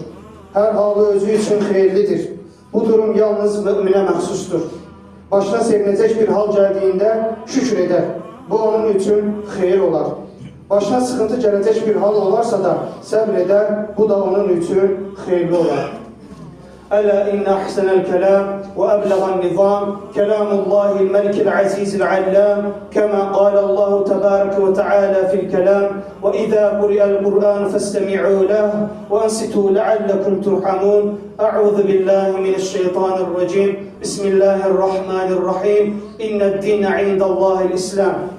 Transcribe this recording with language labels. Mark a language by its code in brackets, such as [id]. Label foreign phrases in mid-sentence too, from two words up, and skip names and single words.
[tr] Hər halı özü üçün xeyirlidir. Bu durum yalnız müminə məxsusdur. Başına sevinəcək bir hal gəldiyində şükür edər. Bu onun üçün xeyir olar. Başına sıxıntı gələcək bir hal olarsa da səbr edər. Bu da onun üçün xeyirli olar. [ar] ألا إن أحسن الكلام وأبلغ النظام كلام الله الملك العزيز العلام كما قال الله تبارك وتعالى في الكلام وإذا قرئ القرآن فاستمعوا له وأنصتوا لعلكم ترحمون أعوذ بالله من الشيطان الرجيم بسم الله الرحمن الرحيم إن الدين عند الله الإسلام.